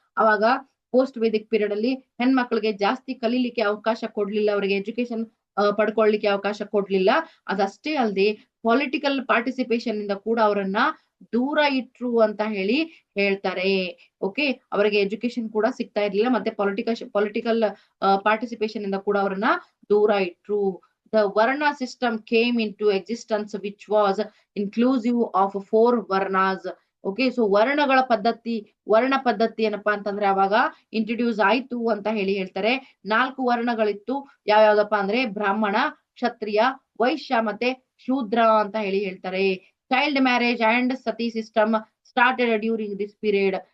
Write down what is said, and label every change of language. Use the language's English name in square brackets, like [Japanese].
[Kannada] ಅವಾಗ post Vedic period ಅಲ್ಲಿ ಹೆಣ್ಮಕ್ಳಿಗೆ ಜಾಸ್ತಿ ಕಲೀಲಿಕ್ಕೆ ಅವಕಾಶ ಕೊಡ್ಲಿಲ್ಲ, ಅವರಿಗೆ ಎಜುಕೇಶನ್ ಪಡ್ಕೊಳ್ಳಿಕ್ಕೆ ಅವಕಾಶ ಕೊಡ್ಲಿಲ್ಲ. ಅದಷ್ಟೇ ಅಲ್ಲದೆ ಪೊಲಿಟಿಕಲ್ ಪಾರ್ಟಿಸಿಪೇಷನ್ ಇಂದ ಕೂಡ ಅವರನ್ನ ದೂರ ಇಟ್ರು ಅಂತ ಹೇಳಿ ಹೇಳ್ತಾರೆ. ಓಕೆ, ಅವರಿಗೆ ಎಜುಕೇಶನ್ ಕೂಡ ಸಿಗ್ತಾ ಇರ್ಲಿಲ್ಲ, ಮತ್ತೆ ಪೊಲಿಟಿಕಲ್ ಪಾರ್ಟಿಸಿಪೇಷನ್ ಇಂದ ಕೂಡ ಅವರನ್ನ ದೂರ ಇಟ್ರು. [English] The Varna system came into existence which was inclusive of 4 Varnas. [Kannada] Okay, so ವರ್ಣ ಪದ್ಧತಿ ಏನಪ್ಪಾ ಅಂತಂದ್ರೆ ಅವಾಗ ಇಂಟ್ರೊಡ್ಯೂಸ್ ಆಯ್ತು ಅಂತ ಹೇಳಿ ಹೇಳ್ತಾರೆ. 4 ವರ್ಣಗಳಿತ್ತು. ಯಾವ್ಯಾವ್ದಪ್ಪ ಅಂದ್ರೆ ಬ್ರಾಹ್ಮಣ, ಕ್ಷತ್ರಿಯ, ವೈಶ್ಯ ಮತ್ತೆ ಶೂದ್ರ ಅಂತ ಹೇಳ್ತಾರೆ. [English] Child marriage and sati system started during this period.